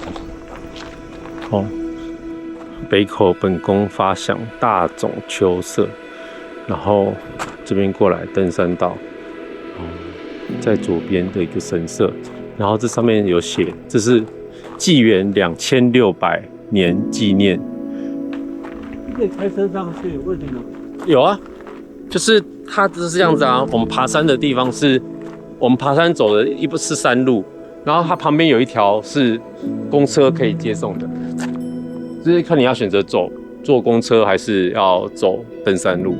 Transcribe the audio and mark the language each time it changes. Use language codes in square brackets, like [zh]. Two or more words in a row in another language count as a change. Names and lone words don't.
[zh] 好，北口本宮發祥大冢秋色，然後這邊過來登山道，在左邊的一個神社。然後這上面有寫，這是紀元2600年紀念。可以開車上去，為什麼？有啊，就是它就是這樣子啊。我們爬山的地方是，我們爬山走的不是山路， 然後它旁邊有一條是公車可以接送的，就是看你要選擇坐公車還是要走登山路。